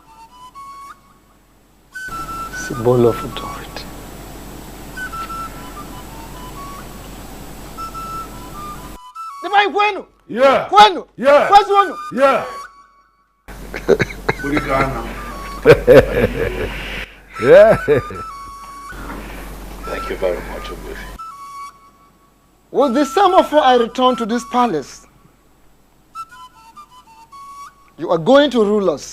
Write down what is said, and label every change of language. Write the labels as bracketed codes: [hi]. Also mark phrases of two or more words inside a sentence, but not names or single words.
[en] Symbol of authority. [ig] Divine kwenu? [en] Yeah. [ig] Kwenu? [en] Yeah. [ig] Kwenu wenu? [en] Yeah. Yeah. Thank you very much, Ogbuefi. With the semaphore I return to this palace. You are going to rule us.